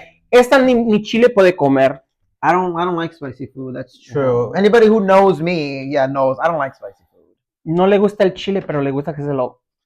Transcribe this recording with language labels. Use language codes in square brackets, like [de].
[es] Esta ni chile puede comer. [en] I don't like spicy food. That's true. Anybody who knows me, knows I don't like spicy food. [es] No le gusta el chile, pero le gusta que se lo.